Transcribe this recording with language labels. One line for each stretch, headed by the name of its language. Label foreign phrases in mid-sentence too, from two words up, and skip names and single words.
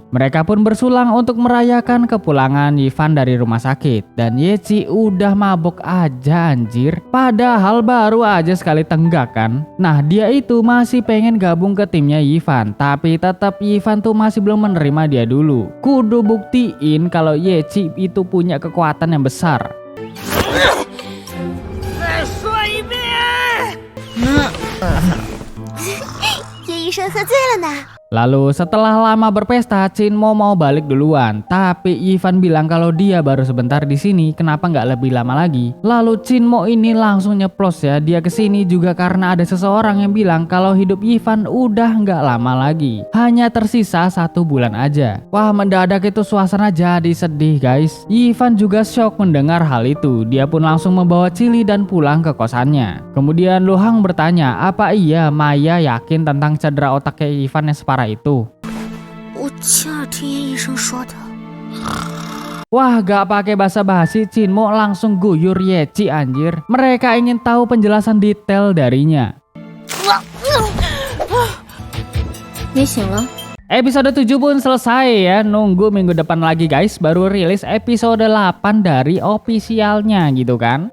Indonesian: Mereka pun bersulang untuk merayakan kepulangan Ivan dari rumah sakit dan Yechi udah mabok ngambek aja anjir. Padahal baru aja sekali tenggak kan. Nah dia itu masih pengen gabung ke timnya Yifan, tapi tetap Yifan tuh masih belum menerima dia dulu. Kudu buktiin kalau Yechi itu punya kekuatan yang besar.
Chinese: 再说一遍。叶医生喝醉了呢。
Indonesian: Lalu setelah lama berpesta, Chinmo mau balik duluan. Tapi Yifan bilang kalau dia baru sebentar di sini, kenapa nggak lebih lama lagi? Lalu Chinmo ini langsung nyeplos ya, dia kesini juga karena ada seseorang yang bilang kalau hidup Yifan udah nggak lama lagi. Hanya tersisa 1 bulan aja. Wah mendadak itu suasana jadi sedih guys. Yifan juga shock mendengar hal itu. Dia pun langsung membawa Chili dan pulang ke kosannya. Kemudian Luhang bertanya, apa iya Maya yakin tentang cedera otaknya Yifan yang separah itu?
Chinese: 我亲耳听叶医生说的。
Indonesian: Wah gak pakai basa-basi, Chinmo langsung guyur Yechi anjir. Mereka ingin tahu penjelasan detail darinya.
Chinese: 你醒了？
Indonesian: Episode 7 pun selesai ya. Nunggu minggu depan lagi guys, baru rilis episode 8 dari officialnya gitu kan.